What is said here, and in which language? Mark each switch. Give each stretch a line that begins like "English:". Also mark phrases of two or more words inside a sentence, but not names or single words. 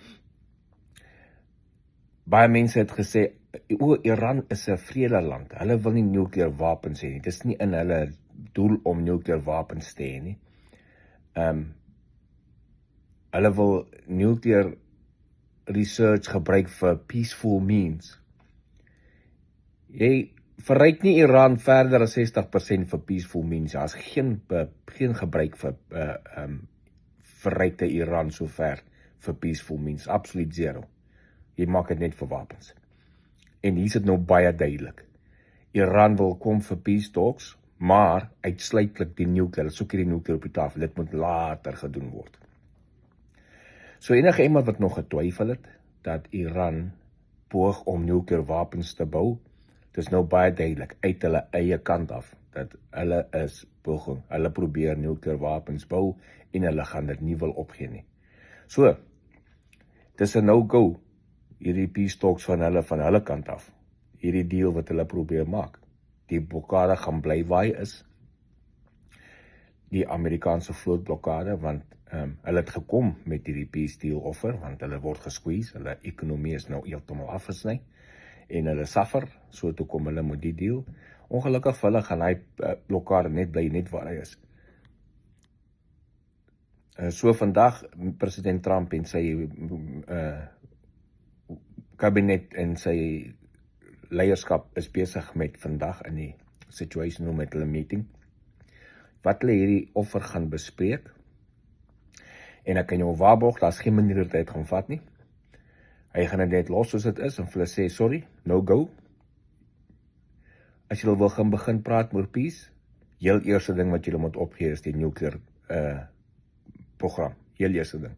Afrikaans: Baie mense het gesê, Iran is 'n vredeland. Hulle wil nie nuclear wapens hê nie. Dis nie in hulle doel om nuclear wapens te hê nie. Hulle wil
English: nuclear research
Afrikaans: gebruik vir
English: peaceful means.
Afrikaans: Jy verryk nie Iran verder as 60% vir
English: peaceful means.
Afrikaans: Daar is geen gebruik vir verrykte Iran sover vir
English: peaceful means.
Afrikaans: Absoluut zero. Jy maak dit net vir wapens. En hier is dit nou baie duidelik. Iran wil kom vir
English: peace talks,
Afrikaans: maar uitsluitlik die nuclear, soek die nuclear op die tafel. Dit moet later gedoen word. So enige iemand wat nog getwyfel het, dat Iran poog om nuclear wapens te bou, dis nou baie duidelik, uit hulle eie kant af, dat hulle is poging, hulle probeer nuclear wapens bou, en hulle gaan dit nie wil opgee nie. So, dis 'n no-go, hierdie
English: peace talks
Afrikaans: van hulle kant af, hierdie deal wat hulle probeer maak. Die blokkade gaan bly waar hy is, die Amerikaanse vlootblokkade, want hulle het gekom met hierdie
English: peace deal offer,
Afrikaans: want hulle word gesqueeze, hulle ekonomie is nou heeltemal afgesny, en hulle suffer, so toe kom hulle met die deal. Ongelukkig vir hulle gaan hy blokkade net bly, net waar hy is. So vandag, president Trump en sy kabinet en sy leierskap is besig met vandag in die
English: situation room
Afrikaans: met hulle meeting, wat hulle hierdie offer gaan bespreek, en ek kan jou waarborg, daar is geen manier dat hy het gaan vat nie. Hy gaan dit net los soos dit is, en vir hulle sê,
English: sorry, no go.
Afrikaans: As julle wil gaan begin praat oor peace, heel eerste ding wat julle moet opgee is die
English: nuclear program,
Afrikaans: heel eerste ding.